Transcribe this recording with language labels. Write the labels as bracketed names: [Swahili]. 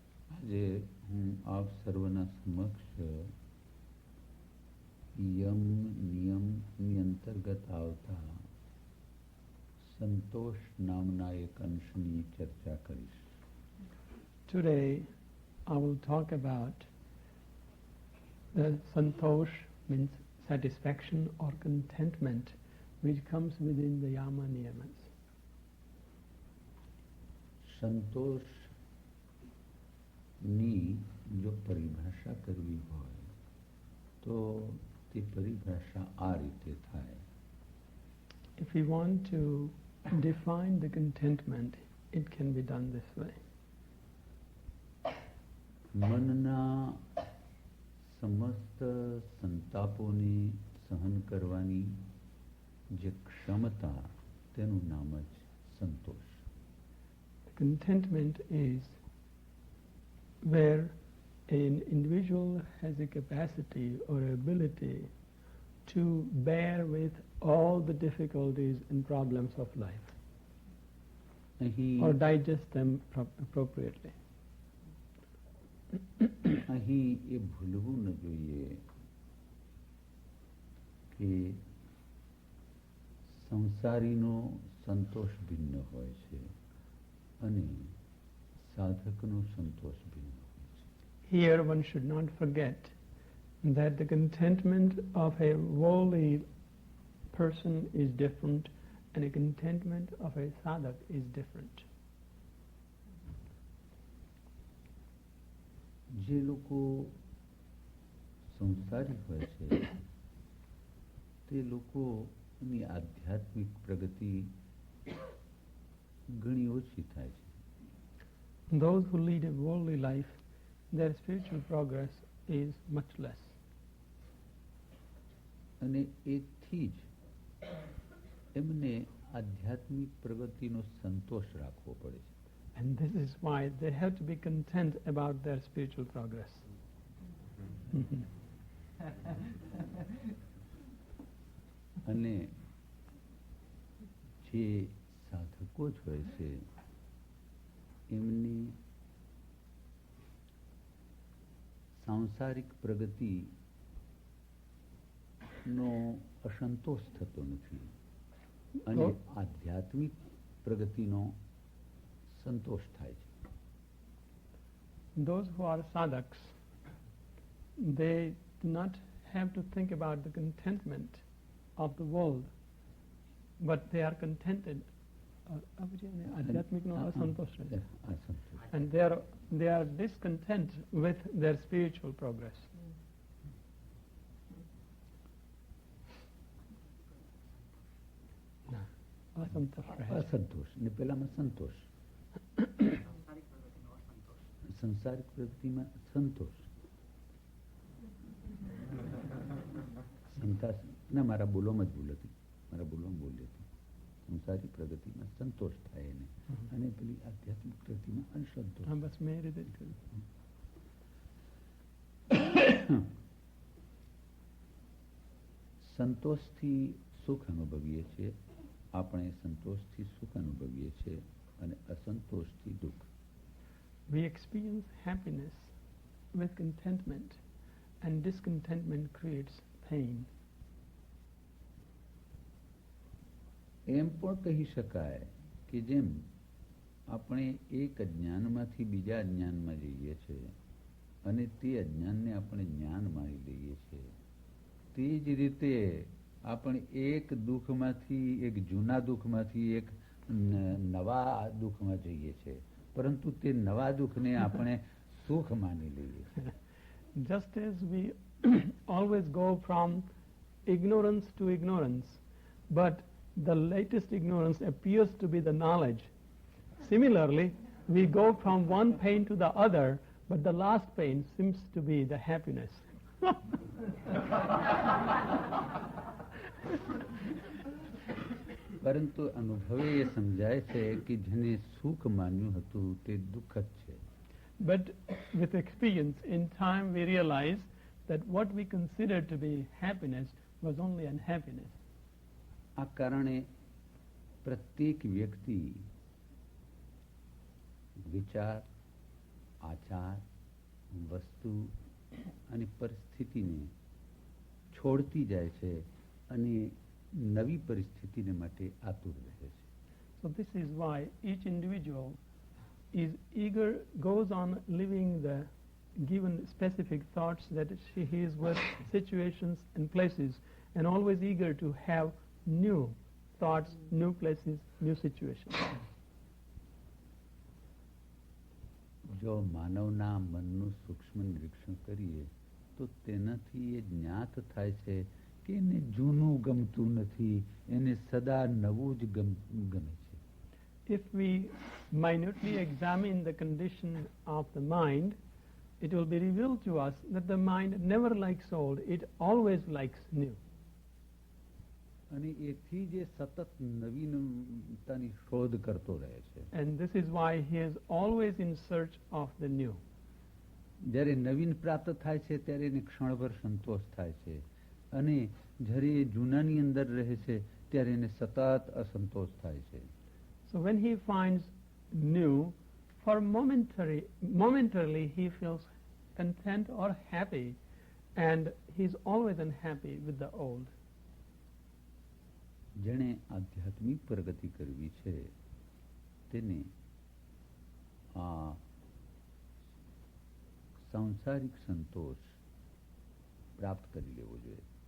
[Gujarati] આજે હું આપ સર્વના સમક્ષ યમ નિયમની અંતર્ગત આવતા સંતોષ નામના એક અંશની ચર્ચા કરીશ. [English] Today I will talk about the Santosh, means satisfaction or contentment, which comes within the Yama Niyamas. [Gujarati] સંતોષની જો પરિભાષા કરવી હોય તો તે પરિભાષા આ રીતે થાય. [English] If we want to define the contentment, it can be done this way. [Gujarati] મનના સમસ્ત સંતાપોને સહન કરવાની જે ક્ષમતા, તેનું નામ જ સંતોષ. [English] Contentment is where an individual has a capacity or ability to bear with all the difficulties and problems of life or digest them appropriately. [Gujarati] અહીં એ ભૂલવું ન જોઈએ કે સંસારીનો સંતોષ ભિન્ન હોય છે અને સાધકનો સંતોષ ભિન્ન હોય છે. [English] Here one should not forget that the contentment of a worldly person is different and the contentment of a sadhak is different. [Gujarati] જે લોકો સંસારી હોય છે તે લોકોની આધ્યાત્મિક પ્રગતિ ઘણી ઓછી થાય છે. [English] Those who lead a worldly life, their spiritual progress is much less. [Gujarati] અને એથી જ એમને આધ્યાત્મિક પ્રગતિનો સંતોષ રાખવો પડે છે. [English] And this is why they have to be content about their spiritual progress. [Gujarati] અને જે સાધકો જ હોય છે એમની સાંસારિક પ્રગતિનો અસંતોષ થતો નથી અને આધ્યાત્મિક પ્રગતિનો સંતોષ થાય છે. [English] Those who are sadhaks, they do not have to think about the contentment of the world, but they are contented. [Gujarati] આધ્યાત્મિકનો અસંતોષ રહે. [English] And they are discontent with their spiritual progress. [Gujarati] અસંતોષ ને પેલામાં સંતોષ. સંસારિક પ્રગતિમાં સંતોષ. ના, મારા બોલવામાં જ ભૂલ હતી. મારા બોલવામાં ભૂલ હતી. સંસારિક પ્રગતિમાં સંતોષ થાય એને અને પેલી આધ્યાત્મિક પ્રગતિમાં અસંતોષ. બસ મેં એ રીતે જ કર્યું. સંતોષથી સુખ અનુભવીએ છીએ આપણે. સંતોષથી સુખ અનુભવીએ છીએ અને અસંતોષથી દુઃખ. [English] We experience happiness with contentment, and discontentment creates pain. [Gujarati] એમ પણ કહી શકાય કે જેમ આપણે એક અજ્ઞાનમાંથી બીજા અજ્ઞાનમાં જઈએ છીએ અને તે અજ્ઞાનને આપણે જ્ઞાન માની લઈએ છીએ, તે જ રીતે આપણે એક દુઃખમાંથી, એક જૂના દુઃખમાંથી એક નવા દુઃખમાં જઈએ છીએ, પરંતુ તે નવા દુઃખને આપણે સુખ માની લઈએ છીએ. [English] Just as we always go from ignorance to ignorance, but the latest ignorance appears to be the knowledge. Similarly, we go from one pain to the other, but the last pain seems to be the happiness. [Gujarati] પરંતુ અનુભવે એ સમજાય છે કે જેને સુખ માન્યું હતું તે દુઃખ જ છે. [English] But with experience, in time we realize that what we considered to be happiness was only unhappiness. [Gujarati] આ કારણે પ્રત્યેક વ્યક્તિ વિચાર, આચાર, વસ્તુ અને પરિસ્થિતિને છોડતી જાય છે અને નવી પરિસ્થિતિને માટે આતુર રહે છે. [English] So this is why each individual is eager, goes on living the given specific thoughts that he is with situations and places, and always eager to have new thoughts, new places, new situations. [Gujarati] જો માનવના મનનું સૂક્ષ્મ નિરીક્ષણ કરીએ તો તેનાથી એ જ્ઞાત થાય છે કે એને જૂનું ગમતું નથી, એને સદા નવું જ ગમે છે. [English] If we minutely examine the condition of the mind, it will be revealed to us that the mind never likes old, it always likes new. [Gujarati] અને એથી જે સતત નવીનતાની શોધ કરતો રહે છે. [English] And this is why he is always in search of the new. [Gujarati] જ્યારે નવીન પ્રાપ્ત થાય છે ત્યારે એને ક્ષણભર સંતોષ થાય છે અને જ્યારે એ જૂનાની અંદર રહે છે ત્યારે એને સતત અસંતોષ થાય છે. [English] So when he finds new, for momentarily he feels content or happy, and he is always unhappy with the old. [Gujarati] જેણે આધ્યાત્મિક પ્રગતિ કરવી છે તેને આ સાંસારિક સંતોષ પ્રાપ્ત કરી લેવો જોઈએ.